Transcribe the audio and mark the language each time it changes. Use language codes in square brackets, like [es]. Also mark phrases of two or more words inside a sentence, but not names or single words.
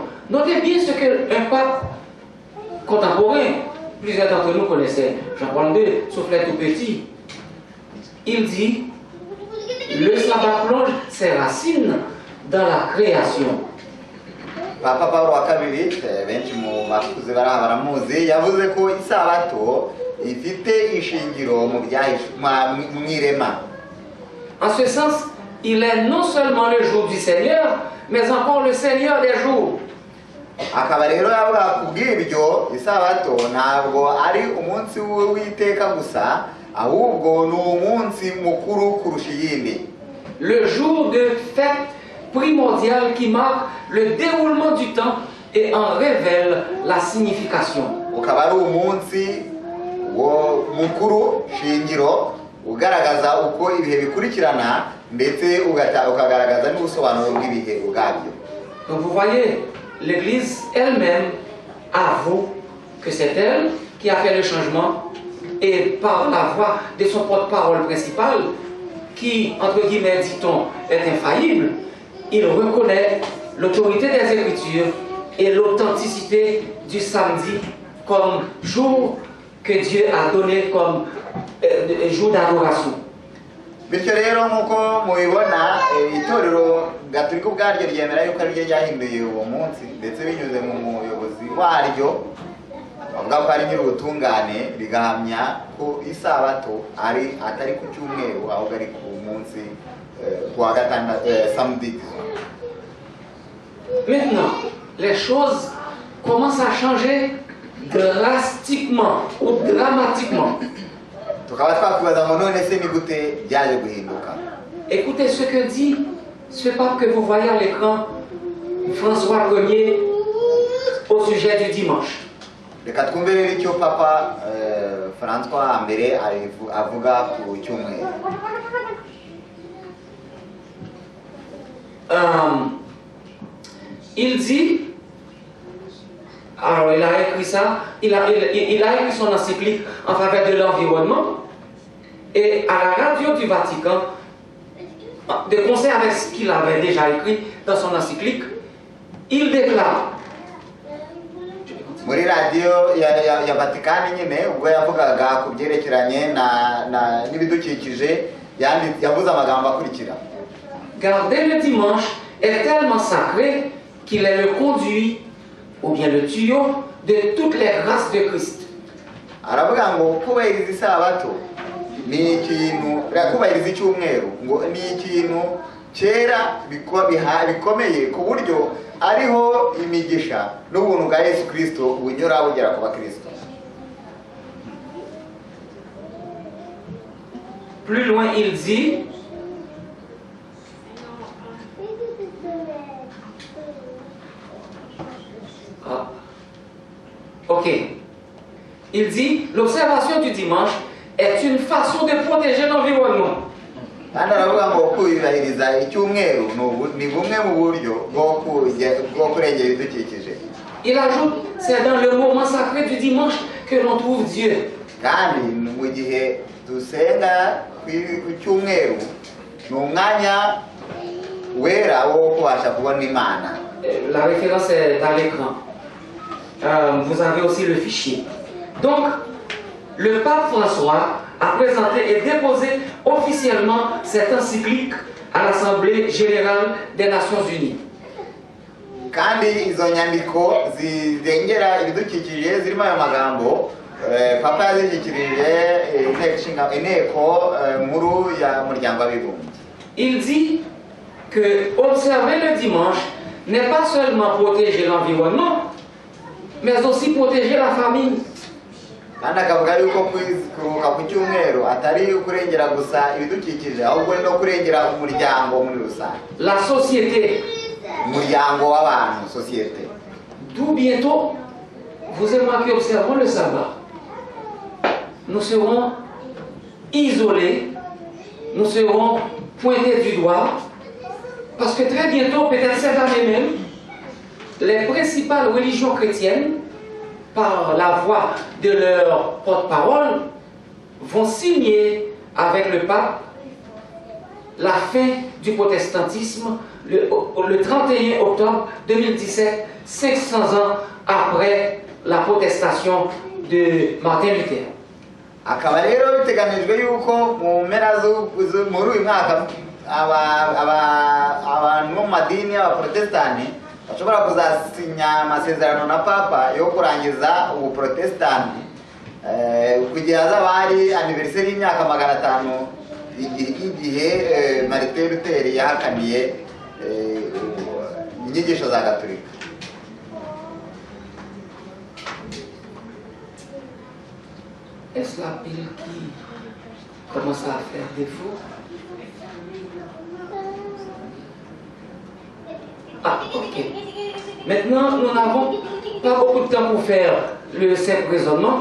[fr] Notez bien ce qu'un pape contemporain, plusieurs d'entre nous connaissaient Jean-Paul II, sauf les tout petits. Il dit, le sabbat plonge ses racines dans la création. [rw] Papa Pawulo wa kabiri, benshi mu bakuze baramuzi, yavuze ko isabato ifite ishingiro mu irema. [fr] En ce sens, il est non seulement le jour du Seigneur, mais encore le Seigneur des jours. [rw] Akaba rero yavuga kubw'ibyo isabato ntabwo ari umunsi w'Uwiteka gusa, ahubwo ni umunsi mukuru kurusha iyindi. [fr] Le jour de fête primordial qui marque le déroulement du temps et en révèle la signification. [rw] Ukaba ari umunsi mukuru shingiro ugaragaza uko ibihe bikurikirana, ndetse ukagaragaza n'ubusobanuro bw'ibihe ubwabyo. [fr] Donc vous voyez, l'Église elle-même avoue que c'est elle qui a fait le changement, et par la voix de son porte-parole principal, qui, entre guillemets, dit-on, est infaillible, il reconnaît l'autorité des Écritures et l'authenticité du samedi comme jour que Dieu a donné comme jour d'adoration. [rw] Bityo rero nk'uko mubibona, itorero gatolika ubwaryo ryemera yuko ari ryo ryahinduye uwo munsi, ndetse binyuze mu muyobozi waryo bavuga ko ari nyir'ubutungane, rigahamya ko isabato atari ku cyumweru ahubwo ari ku munsi kuwa gatandatu, samedi. [fr] Maintenant, les choses commencent à changer drastiquement ou dramatiquement. [rw] Tukaba twakwibaza ngo none se ni gute byaje guhinduka? [fr] Écoutez ce que dit ce pape que vous voyez à l'écran, François Ier, au sujet du dimanche. [rw] Reka twumve rero icyo Papa François mbere avuga ku cyumweru. [fr] Il dit, alors il a écrit ça, il a écrit son encyclique en faveur de l'environnement, et à la radio du Vatican, de concert avec ce qu'il avait déjà écrit dans son encyclique, il déclare. [rw] Muri radio ya Vatican nyine ubwo yavugaga ku byerekeranye n'ibidukikije, yavuze amagambo akurikira. [fr] Garder le dimanche est tellement sacré qu'il est le conduit ou bien le tuyau de toutes les grâces de Christ. [rw] Aravuga ngo kubahiriza isabato ni ikintu, kubahiriza icyumweru ngo ni ikintu cyera bikomeye ku buryo ariho imigisha n'ubuntu bwa Yesu Kristo bunyura bugera ku bakristo. [fr] Plus loin il dit, ok, il dit, l'observation du dimanche est une façon de protéger l'environnement. [rw] Kandi aravuga ngo kubahiriza icyumweru ni bumwe mu buryo bwo kurengera ibidukikije. [fr] Il ajoute, c'est dans le moment sacré du dimanche que l'on trouve Dieu. [rw] Kandi mu gihe dusenga ku cyumweru ni umwanya wera wo kubasha kubona Imana. [fr] La référence est à l'écran. Vous avez aussi le fichier. Donc, le pape François a présenté et déposé officiellement cette encyclique à l'Assemblée générale des Nations Unies. [rw] Kandi izo nyandiko zirengera ibidukikije zirimo ayo magambo Papa yazishyikirije inteko nkuru ya muryango w'abibumbye. [fr] Il dit, que observer le dimanche n'est pas seulement protéger l'environnement, mais aussi protéger la famille. [rw] kandi akavuga yuko kuruhuka ku cyumweru atari kurengera gusa ibidukikije ahubwo no kurengera umuryango muri rusange, [fr] La société. [rw] umuryango w'abantu, sosiyete. [fr] D'où bientôt, vous et moi qui observons le sabbat, nous serons isolés, nous serons pointés du doigt, parce que très bientôt, peut-être cette année même, les principales religions chrétiennes, par la voix de leur porte-parole, vont signer avec le pape la fin du protestantisme le 31 octobre 2017, 500 ans après la protestation de Martin Luther. [rw] Akaba rero biteganijwe yuko mu mpera muri uyu mwaka abantu mu madini y'abaprotestani bashobora kuzasinya amasezerano na papa yo kurangiza ubuprotestani kugira hazaba hari aniveriseri y'imyaka 500 igihe Martin Luther yahakaniye inyigisho za Gatolika. [fr] Est-ce la pile qui commence à faire défaut? Ah, ok. Maintenant, nous n'avons pas beaucoup de temps pour faire le simple raisonnement.